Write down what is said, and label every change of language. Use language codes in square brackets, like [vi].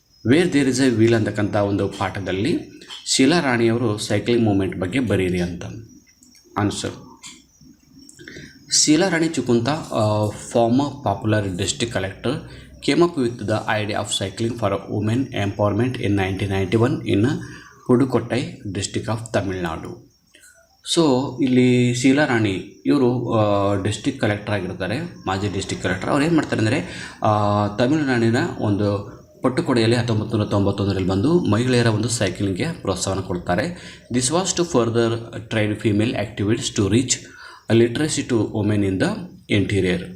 [kn] Wear there is A wheel ಅಂತಕ್ಕಂಥ ಒಂದು ಪಾಠದಲ್ಲಿ ಶೀಲಾ ರಾಣಿಯವರು ಸೈಕ್ಲಿಂಗ್ ಮೂಮೆಂಟ್ ಬಗ್ಗೆ ಬರೀರಿ ಅಂತ. [en] Answer, Sheela Rani Chunkath, former popular district collector, came up with the idea of cycling for women empowerment in 1991 in Pudukottai district of Tamil Nadu. [kn] So ಇಲ್ಲಿ ಶೀಲಾ ರಾಣಿ ಇವರು district collector ಆಗಿರ್ತಾರೆ, ಮಾಜಿ ಡಿಸ್ಟಿಕ್ ಕಲೆಕ್ಟರ್. ಅವ್ರು ಏನು ಮಾಡ್ತಾರೆ ಅಂದರೆ ತಮಿಳುನಾಡಿನ ಒಂದು ಪಟ್ಟುಕೊಡೆಯಲ್ಲಿ 1991ರಲ್ಲಿ ಬಂದು ಮಹಿಳೆಯರ ಒಂದು ಸೈಕ್ಲಿಂಗ್ಗೆ ಪ್ರೋತ್ಸಾಹನ ಕೊಡ್ತಾರೆ. [en] This was to further train female activities to reach literacy to women in the interior.